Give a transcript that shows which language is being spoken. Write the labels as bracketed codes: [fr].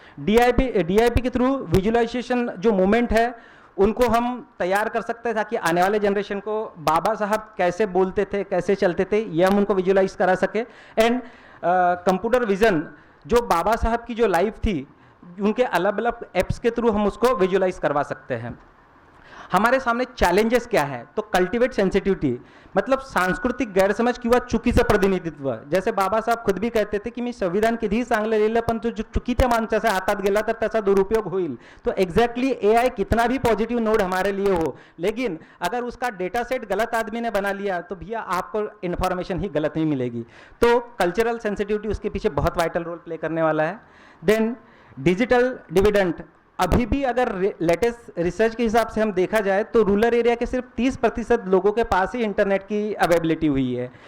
[hi] DIP के through visualisation जो movement है उनको हम तैयार कर सकते हैं ताकि आने वाले जनरेशन को बाबा साहब कैसे बोलते थे, कैसे चलते थे, ये हम उनको विजुअलाइज करा सके। एंड कंप्यूटर विजन, जो बाबा साहब की जो लाइफ थी, उनके अलग अलग एप्स के थ्रू हम उसको विजुअलाइज करवा सकते हैं। हमारे सामने चॅलेंजेस क्या है? [mr] तो कल्टिवेट सेन्सिटिव्हिटी, मतलब सांस्कृतिक गैरसमज किंवा चुकीचं प्रतिनिधित्व। [hi] जैसे बाबा साहब खुद भी कहते थे की [mr] मी संविधान कितीही चांगलं लिहिलं पण तो जो चुकीच्या माणसाच्या हातात गेला तर त्याचा दुरुपयोग होईल। [hi] तो एग्जैक्टली एआई कितना भी पॉजिटिव नोड हमारे लिए हो, लेकिन अगर उसका डेटा सेट गलत आदमी ने बना लिया तो भैया आपको इन्फॉर्मेशन ही गलत नहीं मिलेगी। तो कल्चरल सेंसिटिविटी उसके पीछे बहुत वाइटल रोल प्ले करने वाला है। देन डिजिटल डिविडेंड, अभी भी अगर लेटेस्ट रिसर्च के हिसाब से हम देखा जाए तो रूरल एरिया के सिर्फ 30% लोगों के पास ही इंटरनेट की अवेलेबिलिटी हुई है।